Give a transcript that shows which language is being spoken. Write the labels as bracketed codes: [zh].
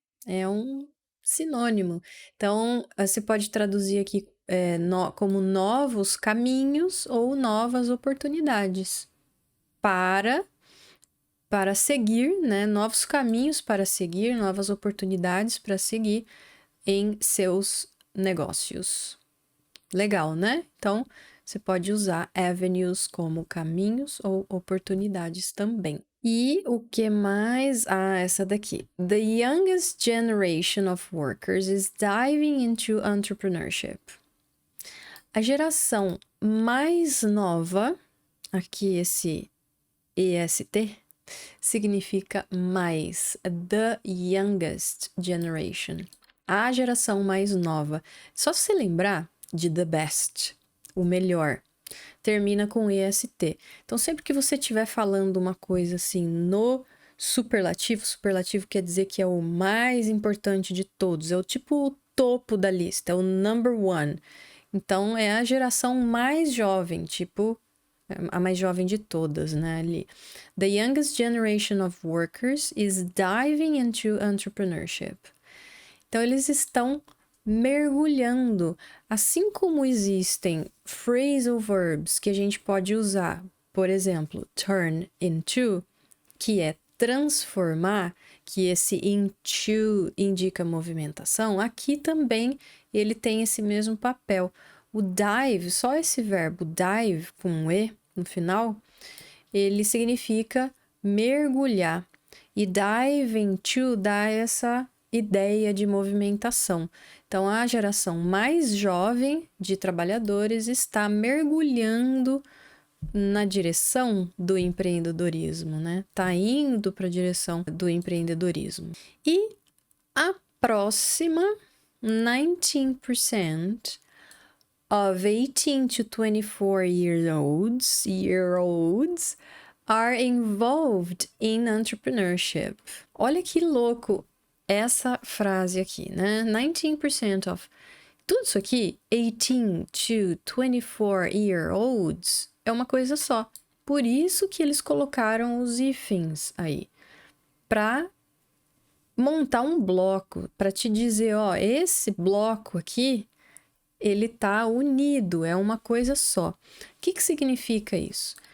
[pt] É um sinônimo. Então, você pode traduzir aqui como novos caminhos ou novas oportunidades para seguir, né? Novos caminhos para seguir, novas oportunidades para seguir em seus negócios. Legal, né? Então, você pode usar avenues como caminhos ou oportunidades também. E o que mais? Essa daqui. [en] The youngest generation of workers is diving into entrepreneurship. [pt] A geração mais nova, aqui esse EST, significa mais. [en] The youngest generation. [pt] A geração mais nova. Só se lembrar de the best, o melhor. Termina com EST. Então, sempre que você estiver falando uma coisa assim no superlativo quer dizer que é o mais importante de todos, é o tipo o topo da lista, é o number one. Então, é a geração mais jovem, tipo a mais jovem de todas, né, ali. [en] The youngest generation of workers is diving into entrepreneurship. [pt] Então, eles estão mergulhando. Assim como existem phrasal verbs que a gente pode usar, por exemplo, turn into, que é transformar, que esse into indica movimentação, aqui também ele tem esse mesmo papel. O dive, só esse verbo dive com um E no final, ele significa mergulhar. E dive into dá essa ideia de movimentação. Então, a geração mais jovem de trabalhadores está mergulhando na direção do empreendedorismo, né? Tá indo para a direção do empreendedorismo. E A próxima, [en] 19% of 18 to 24-year-olds are involved in entrepreneurship. [pt] Olha que louco essa frase aqui, né? 19% of... Tudo isso aqui, [en] 18 to 24-year-olds, [pt] é uma coisa só. Por isso que eles colocaram os hífens aí. Para montar um bloco, para te dizer, ó, esse bloco aqui, ele tá unido, é uma coisa só. O que que significa isso?